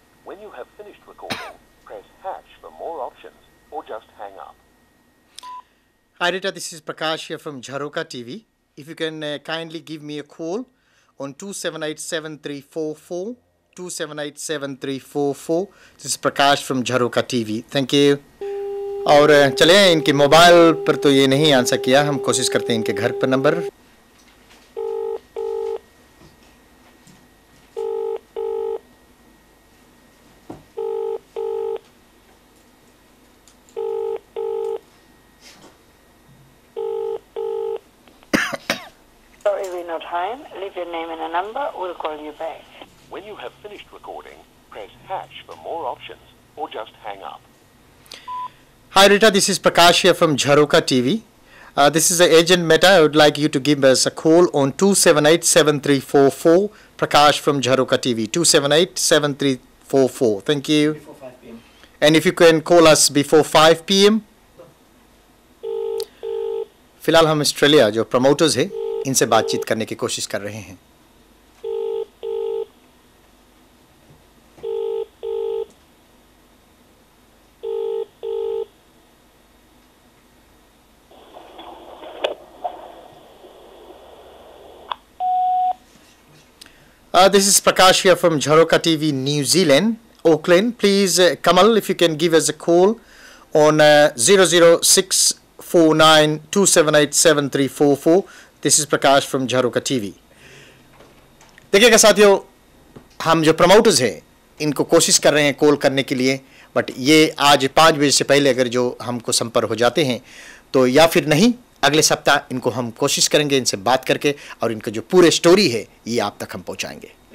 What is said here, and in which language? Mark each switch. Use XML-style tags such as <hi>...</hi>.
<en>When you have finished recording, press hash for more options or just hang up. Hi Rita, this is Prakash here from Jharoka TV. If you can kindly give me a call on 278-7344, 278-7344. This is Prakash from Jharoka TV. Thank you.</en> <hi>और चले इनके mobile पर तो ये नहीं answer किया, हम कोशिश करते हैं इनके घर पर number.</hi> <en>Sorry, we're not home. Leave your name and a number. We'll call you back. When you have finished recording, press hash for more options or just hang up. Hi Rita, this is Prakash here from Jharoka TV. This is the agent Meta. I would like you to give us a call on 278-7344. Prakash from Jharoka TV. 278-7344. Thank you. Before 5 p.m. And if you can call us before 5 p.m.</en> <hi>फिलहाल हम Australia जो promoters है इनसे बातचीत करने की कोशिश कर रहे हैं।</hi> <en>This is Prakash here from Jharoka TV, New Zealand, Auckland. Please, Kamal, if you can give us a call on 00649278734. This is Prakash from Jharoka TV.</en> <hi>देखिएगा साथियों, हम जो प्रमोटर्स हैं इनको कोशिश कर रहे हैं कॉल करने के लिए, बट ये आज 5 बजे से पहले अगर जो हमको संपर्क हो जाते हैं तो या फिर नहीं, अगले सप्ताह इनको हम कोशिश करेंगे इनसे बात करके और इनका जो पूरे स्टोरी है ये आप तक हम पहुंचाएंगे।</hi>